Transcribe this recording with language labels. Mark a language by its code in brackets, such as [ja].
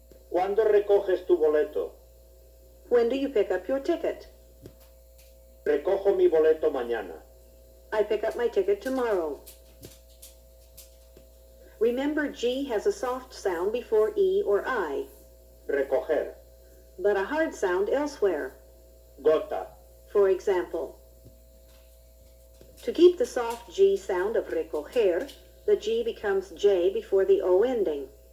[es] ¿Cuándo recoges tu boleto? [en] When do you pick up your ticket? [es] Recojo mi boleto mañana. [en] I pick up my ticket tomorrow. Remember, G has a soft sound before E or I, [es] Recoger. [en] but a hard sound elsewhere. [es] Gota. [en] For example, to keep the soft G sound of recoger, the G becomes J before the O ending.